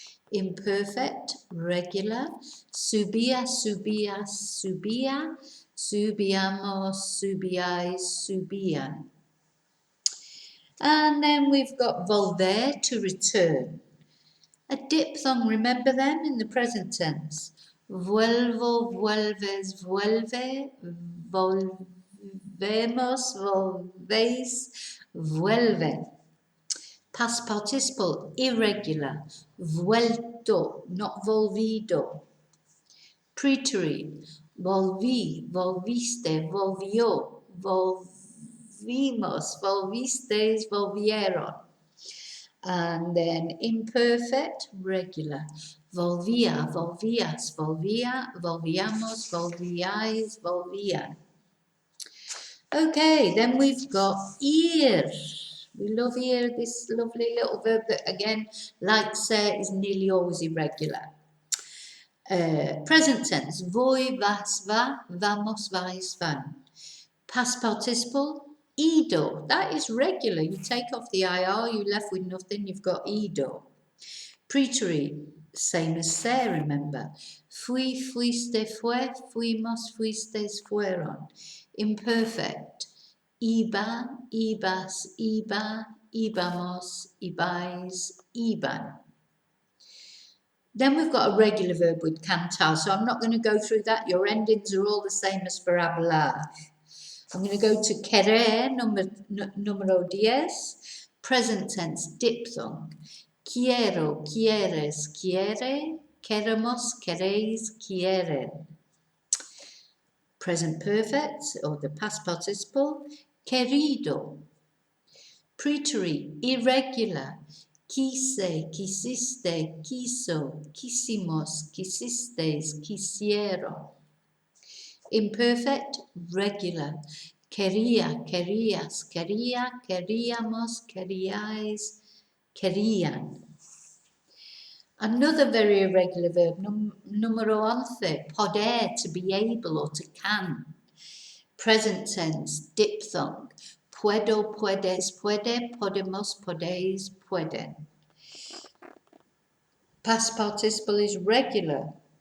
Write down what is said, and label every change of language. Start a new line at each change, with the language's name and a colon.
English: Imperfect, regular.
Spanish: Subía, subías, subía. Subiamos, subíais, subían.
English: And then we've got volver, to return. A diphthong, remember them in the present tense.
Spanish: Vuelvo, vuelves, vuelve, volvemos, volvéis, vuelven.
English: Past participle, irregular. Vuelto, not volvido.
Spanish: Preterite, volví, volviste, volvió, volvimos, volvisteis, volvieron.
English: And then imperfect, regular.
Spanish: Volvía, volvías, volvía, volvíamos, volvíais, volvían.
English: Okay, then we've got ir. We love ir, this lovely little verb that, again, like say, is nearly always irregular. Present tense,
Spanish: voy, vas, va, vamos, vais, van.
English: Past participle, ido. That is regular. You take off the IR, you're left with nothing, you've got ido. Preterite, same as se, remember.
Spanish: Fui, fuiste, fue, fuimos, fuisteis, fueron. Imperfect, iba, ibas, iba, íbamos, ibais, iban.
English: Then we've got a regular verb with cantar, so I'm not going to go through that. Your endings are all the same as for hablar. I'm going to go to querer,
Spanish: número 10,
English: present tense, diphthong.
Spanish: Quiero, quieres, quiere, queremos, queréis, quieren.
English: Present perfect, or the past participle, querido. Preterite, irregular.
Spanish: quise, quisiste, quiso, quisimos, quisistes, quisieron.
English: Imperfect, regular.
Spanish: Quería, querías, quería, queríamos, queríais, querían.
English: Another very irregular verb,
Spanish: numero 11,
English: poder, to be able or to can. Present tense, diphthong.
Spanish: Puedo, puedes, puede, podemos, podéis, pueden.
English: Past participle is regular.